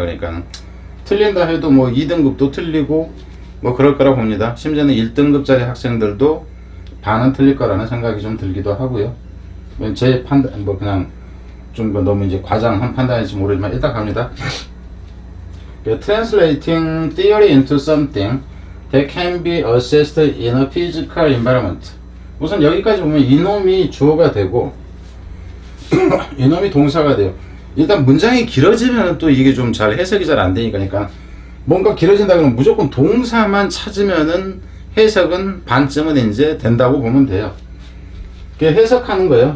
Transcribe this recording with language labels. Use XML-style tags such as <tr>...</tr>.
<ko>그러니까 틀린다 해도 뭐 2등급도 틀리고 뭐 그럴 거라고 봅니다. 심지어는 1등급짜리 학생들도 반은 틀릴 거라는 생각이 좀 들기도 하고요. 제 판단 뭐 그냥 좀 너무 이제 과장한 판단일지 모르지만 일단 갑니다.</ko> <en>Translating theory into something that can be assessed in a physical environment.</en> <ko>우선 여기까지 보면 이놈이 주어가 되고 이놈이 동사가 돼요. 일단 문장이 길어지면 또 이게 좀 잘 해석이 잘 안 되니까. 그러니까 뭔가 길어진다 그러면 무조건 동사만 찾으면은 해석은 반쯤은 이제 된다고 보면 돼요. 해석하는 거예요.</ko>